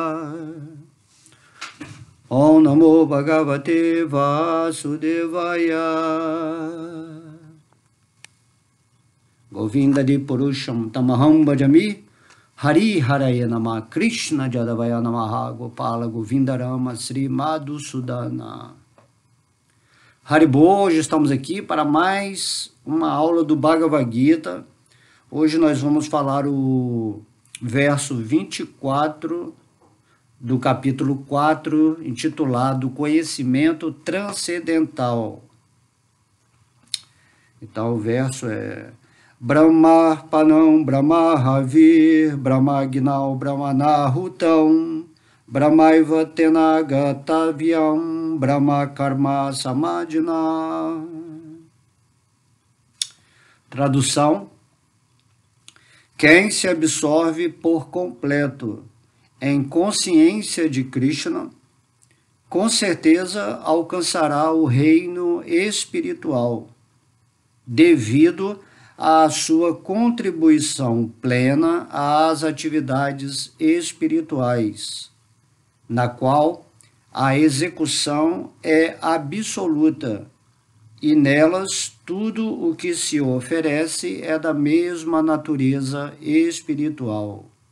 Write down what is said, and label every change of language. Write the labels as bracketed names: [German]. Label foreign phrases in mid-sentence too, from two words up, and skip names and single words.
[Sanskrit] Om Namo Bhagavate Vasudevaya. Govinda Di Purusham Tamaham Bhajami. Hari Haraya Nama Krishna Jadavaya Namaha Gopala Govinda Rama Sri Madhusudana. Haribo, [Portuguese] hoje estamos aqui para mais uma aula do Bhagavad Gita. Hoje nós vamos falar o verso 24 do capítulo 4, intitulado Conhecimento Transcendental. Então o verso é: [Sanskrit] Brahmarpanam Brahmahavir Brahmagnau Brahmanahutam Brahmaiva Tenagatavyam Brahma Karma Samadhina. [Portuguese] Tradução: quem se absorve por completo em consciência de Krishna, com certeza alcançará o reino espiritual, devido à sua contribuição plena às atividades espirituais, na qual a execução é absoluta, e nelas tudo o que se oferece é da mesma natureza espiritual.